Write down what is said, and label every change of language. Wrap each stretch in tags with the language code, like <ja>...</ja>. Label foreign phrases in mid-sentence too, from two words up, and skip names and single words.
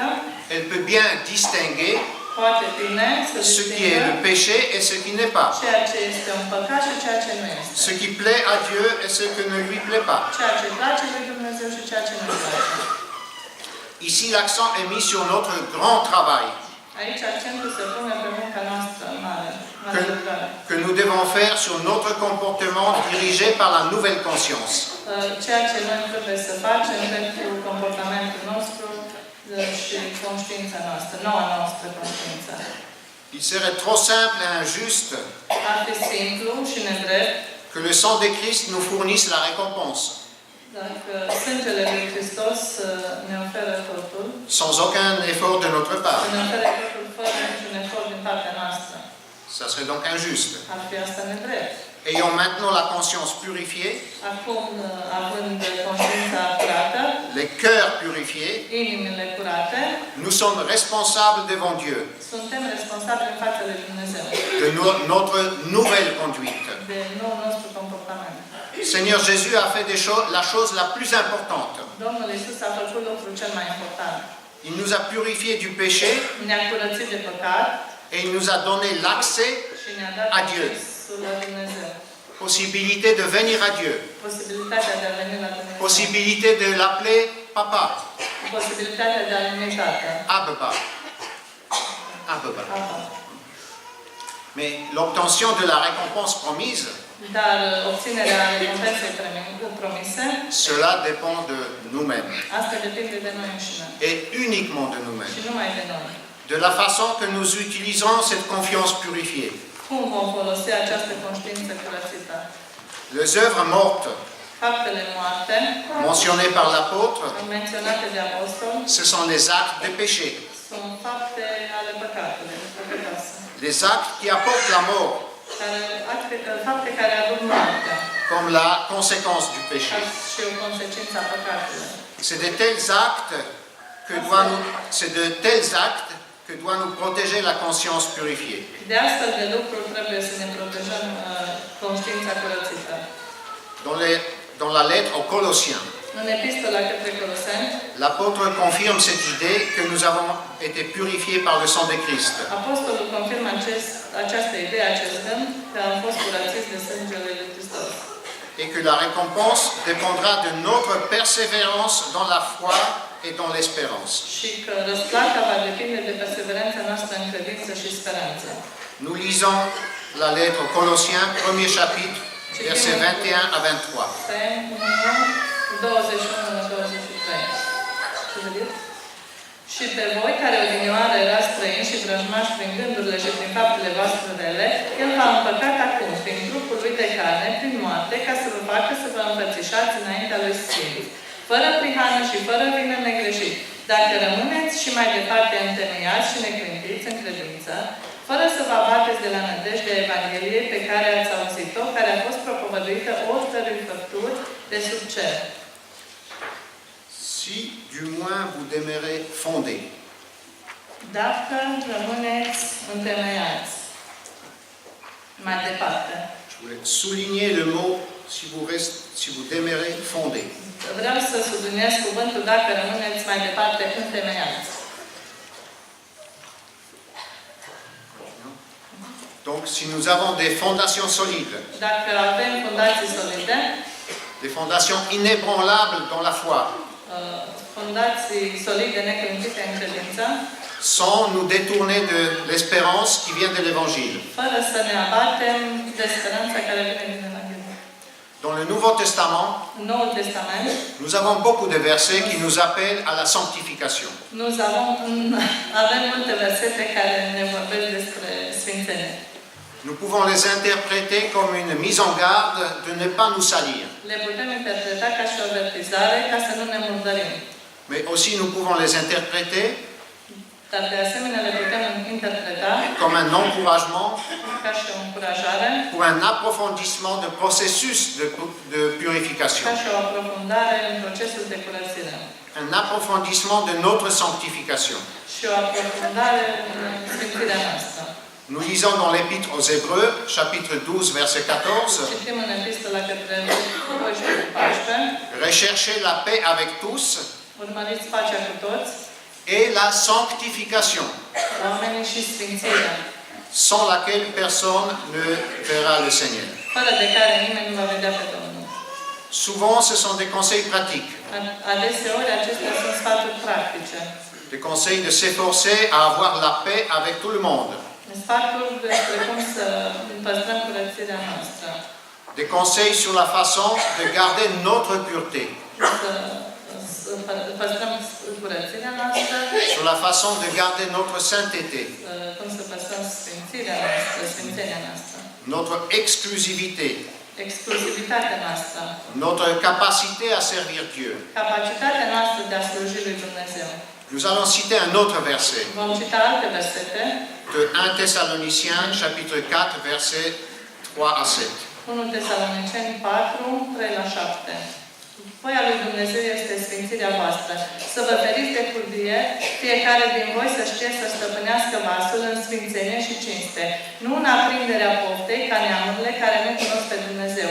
<fr>elle peut bien distinguer</fr> <ro>poate bine să</ro> <fr>ce qui est le</fr> <ro>distingă</ro> <fr>péché et ce qui n'est pas,</fr> <ro>ceea ce este un păcat și ceea ce nu este.</ro> <fr>ce qui plaît à Dieu et ce qui ne lui plaît pas.</fr> <ro>Ceea ce place lui Dumnezeu și ceea ce nu îi place.</ro> <fr>Ici, l'accent est mis sur notre grand travail</fr> <ro>Aici accentul se pune pe munca noastră mare, mare lucrare.</ro> <fr>que nous devons faire sur notre comportement dirigé par la nouvelle conscience.</fr> <ro>Ceea ce noi trebuie să facem pentru comportamentul nostru și conștiința noastră, noua noastră conștiință.</ro> <fr>Il serait trop simple et injuste</fr> <ro>Ar fi simplu și nedrept</ro> <fr>que le sang de Christ nous fournisse la récompense,</fr> <ro>dacă sângele lui Hristos ne oferă totul,</ro> <fr>sans aucun effort de notre part.</fr> <ro>ne oferă totul fără niciun efort din partea noastră.</ro> <fr>Ça serait donc injuste.</fr> <ro>Ar fi asta nedrept.</ro> <fr>Ayant maintenant la conscience purifiée,</fr> <ro>Acum, având conștiința curată,</ro> <fr>les cœurs purifiés,</fr> <ro>inimile curate,</ro> <fr>nous sommes responsables devant Dieu</fr> <ro>suntem responsabili în fața lui Dumnezeu</ro> <fr>de notre nouvelle conduite.</fr> <ro>de noul nostru comportament.</ro> <fr>Seigneur Jésus a fait la chose la plus importante.</fr> <ro>Domnul Iisus a făcut lucrul cel mai important.</ro> <fr>Il nous a purifiés du péché</fr> <ro>Ne-a curățit de păcat</ro> <fr>et il nous a donné l'accès,</fr> <ro>și ne-a dat</ro> <fr>a Dieu.</fr> <ro>accesul la Dumnezeu.</ro> <fr>possibilité de venir à Dieu,</fr> <ro>Posibilitatea de a veni la Dumnezeu.</ro> <fr>possibilité de l'appeler Papa,</fr> <ro>Posibilitatea de a veni Tată.</ro> <fr>Abba. Abba.</fr> <ro>Abba.</ro> <fr>Mais l'obtention de la récompense promise,</fr> <ro>Dar obținerea recompensei promise,</ro> <fr>cela dépend de nous-mêmes</fr> <ro>asta depinde de noi înșine.</ro> <fr>et uniquement de</fr> <ro>Și</ro> <fr>nous-mêmes.</fr> <ro>numai de noi.</ro> <fr>De la façon que nous utilisons cette confiance purifiée.</fr> <ro>Cum vom folosi această conștiință curățită?</ro> <fr>Les œuvres mortes</fr> <ro>Faptele moarte,</ro> <fr>mentionnées par l'apôtre,</fr> <ro>menționate de apostol,</ro> <fr>ce sont les actes de péché,</fr> <ro>sunt fapte ale păcatului, păcătoase.</ro> <fr>les actes qui apportent la mort</fr> <ro>Fapte care aduc moartea,</ro> <fr>comme la conséquence du péché.</fr> <ro>și o consecință a păcatului.</ro> <fr>C'est de tels actes c'est de tels actes que doit nous protéger la conscience purifiée.</fr> <ro>De astfel de lucruri trebuie să ne protejăm conștiința curățită.</ro> <fr>Dans la lettre aux Colossiens,</fr> <ro>În epistola către Coloseni,</ro> <fr>l'apôtre confirme cette idée que nous avons été purifiés par le sang de Christ.</fr> <ro>apostolul confirmă această idee, acest gând, că am fost curățiți de sângele lui Hristos.</ro> <fr>Et que la récompense dépendra de notre persévérance dans la foi et dans l'espérance.</fr> <ro>Și că răsplata va depinde de perseverența noastră în credință și speranță.</ro> <fr>Nous lisons la lettre aux Colossiens, premier chapitre, versets 21 à 23.</fr> <ro>21-23. Și pe voi, care odinioară erați străini și vrăjmași prin gândurile și prin faptele voastre rele, El v-a împăcat acum, prin trupul lui de carne, prin moarte, ca să vă facă să vă înfățișați înaintea lui Sfinți, fără prihană și fără vină negreșit. Dacă rămâneți și mai departe întemeiați și neclintiți în credință, fără să vă abateți de la nădejdea Evangheliei pe care ați auzit-o, care a fost propovăduită oricărui făpturi de sub cer.</ro> <fr>Si du moins vous demeurez fondés.</fr> <ro>Dacă rămâneți întemeiați. Mai departe.</ro> <fr>Je voulais souligner le mot si vous demeurez fondés.</fr> <ro>Vreau să subliniez cuvântul dacă rămâneți mai departe întemeiați.</ro> <fr>Donc, si nous avons des fondations solides,</fr> <ro>Dacă avem fundații solide,</ro> <fr>des fondations inébranlables dans la foi,</fr> <ro>fundații solide neclintite în credință,</ro> <fr>sans nous détourner de l'espérance qui vient de l'Évangile.</fr> <ro>fără să ne abatem de speranța care vine din Evanghelie.</ro> <fr>Dans le Nouveau Testament,</fr> <ro>În Noul Testament,</ro> <fr>nous avons beaucoup de versets qui nous appellent à la sanctification.</fr> <ro>avem multe versete care ne vorbesc despre sfințenie.</ro> <fr>Nous pouvons les interpréter comme une mise en garde de ne pas nous salir.</fr> <ro>Le putem interpreta ca și o avertizare ca să nu ne murdărim.</ro> <fr>Mais aussi nous pouvons les interpréter</fr> <ro>Dar de asemenea le putem interpreta</ro> <fr>comme un encouragement</fr> <ro>ca și o încurajare,</ro> <fr>pour un approfondissement de processus de purification.</fr> <ro>ca și o aprofundare în procesul de curățire.</ro> <fr>Un approfondissement de notre sanctification.</fr> <ro>Și o aprofundare în sfințirea noastră.</ro> <fr>Nous lisons dans l'Épître aux Hébreux, chapitre 12, verset 14,</fr> <ro>Citim în epistola către 12-14,</ro> <fr>recherchez la paix avec tous</fr> <ro>urmăriți pacea cu toți,</ro> <fr>et la sanctification,</fr> <ro>oamenii și sfințirea,</ro> <fr>sans laquelle personne ne verra le Seigneur.</fr> <ro>fără de care nimeni nu va vedea pe Domnul.</ro> <fr>Souvent, ce sont des conseils pratiques,</fr> <ro>Adeseori acestea sunt sfaturi practice.</ro> <fr>des conseils de s'efforcer à avoir la paix avec tout le monde,</fr> <ro>Sfaturi despre cum să păstrăm curățirea noastră.</ro> <fr>des conseils sur la façon de garder notre pureté,</fr> <ro>Să păstrăm curățirea noastră,</ro> <fr>sur la façon de garder notre sainteté,</fr> <ro>cum să păstrăm sfințirea noastră, sfințenia noastră,</ro> <fr>notre exclusivité,</fr> <ro>exclusivitatea noastră,</ro> <fr>notre capacité à servir Dieu.</fr> <ro>capacitatea noastră de a sluji lui Dumnezeu.</ro> <fr>Nous allons citer un autre verset</fr> <ro>Vom cita alte versete,</ro> <fr>de 1 Thessaloniciens, chapitre 4, versets 3 à 7.</fr> <ro>1 Tesaloniceni 4, 3-7. Voia lui Dumnezeu este sfințirea voastră. Să vă feriți de curvie, fiecare din voi să știe să stăpânească vasul în sfințenie și cinste, nu în aprinderea poftei ca neamurile care nu cunosc pe Dumnezeu.</ro>